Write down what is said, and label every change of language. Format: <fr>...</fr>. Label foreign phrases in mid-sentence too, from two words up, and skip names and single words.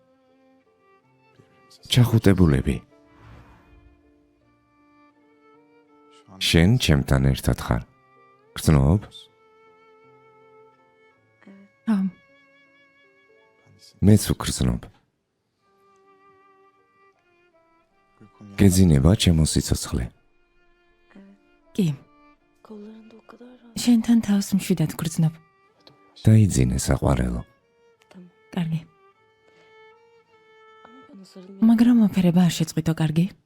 <ka>ჩახუტებულები. შენ ჩემთან ერთად ხარ. გრძნობ? ამ მეც ვგრძნობ. გეძინება ჩემო სიცოცხლე. კი,</ka> <tr>Kollarında o kadar rahat.</tr> <ka>შენთან თავს მშვიდად გრძნობ. დაიძინე საყვარელო.</ka> <tr>Tamam.</tr> <ka>კარგი.</ka> <tr>Ama bana sarılmaya</tr> <ka>მაგრამ ოფერება არ შეწყვიტო, კარგი?</ka>